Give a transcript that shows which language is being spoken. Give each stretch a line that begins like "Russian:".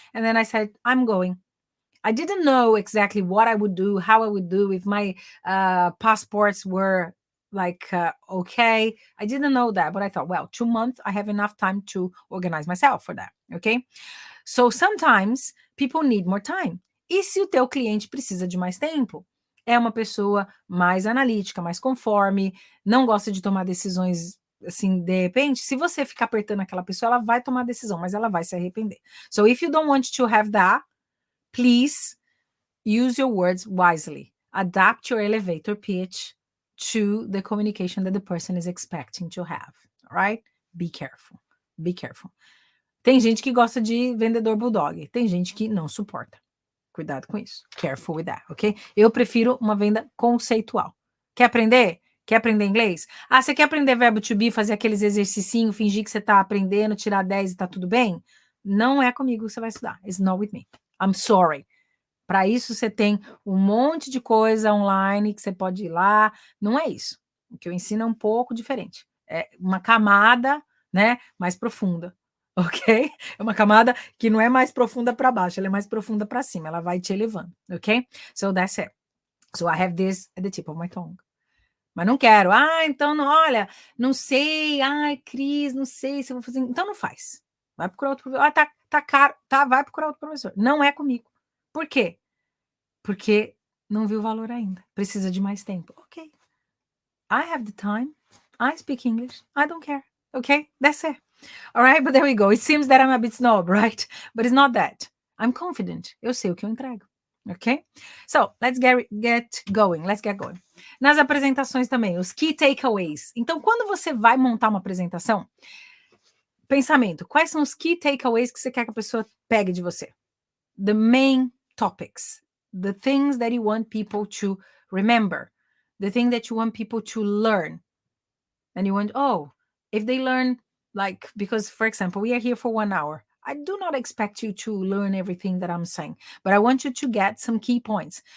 English: And then I said, I'm going. I didn't know exactly what I would do, how I would do, if my passports were like, okay. I didn't know that, but I thought, well, 2 months, I have enough time to organize myself for that, okay? So sometimes people need more time.
Portuguese: E se o teu cliente precisa de mais tempo? É uma pessoa mais analítica, mais conforme, não gosta de tomar decisões assim, de repente, se você ficar apertando aquela pessoa, ela vai tomar decisão, mas ela vai se arrepender.
English: So if you don't want to have that, please use your words wisely. Adapt your elevator pitch to the communication that the person is expecting to have. All right? Be careful. Be careful.
Portuguese: Tem gente que gosta de vendedor bulldog. Tem gente que não suporta. Cuidado com isso.
English: Careful with that, ok?
Portuguese: Eu prefiro uma venda conceitual. Quer aprender? Quer aprender inglês? Ah, você quer aprender verbo to be, fazer aqueles exercicinhos, fingir que você tá aprendendo, tirar 10 e tá tudo bem? Não é comigo que você vai estudar.
English: It's not with me. I'm sorry.
Portuguese: Para isso você tem um monte de coisa online que você pode ir lá. Não é isso. O que eu ensino é um pouco diferente. É uma camada, né, mais profunda, ok? É uma camada que não é mais profunda para baixo, ela é mais profunda para cima. Ela vai te elevando, ok?
English: So that's it. So I have this at the tip of my tongue.
Portuguese: Mas não quero. Ah, então, não, olha, não sei. Ai, Cris, não sei se eu vou fazer. Então não faz. Vai procurar outro professor. Ah, tá caro. Tá, vai procurar outro professor. Não é comigo. Por quê? Porque não viu o valor ainda. Precisa de mais tempo.
English: Ok. I have the time. I speak English. I don't care. Okay? That's it. All right, but there we go. It seems that I'm a bit snob, right? But it's not that. I'm confident.
Portuguese: Eu sei o que eu entrego.
English: Ok? So, let's get going. Let's get going.
Portuguese: Nas apresentações também, os key takeaways. Então, quando você vai montar uma apresentação, pensamento, quais são os key takeaways que você quer que a pessoa pegue de você?
English: The main topics, the things that you want people to remember, the thing that you want people to learn. And you want, oh, if they learn, like, because, for example, we are here for 1 hour. I do not expect you to learn everything that I'm saying, but I want you to get some key points.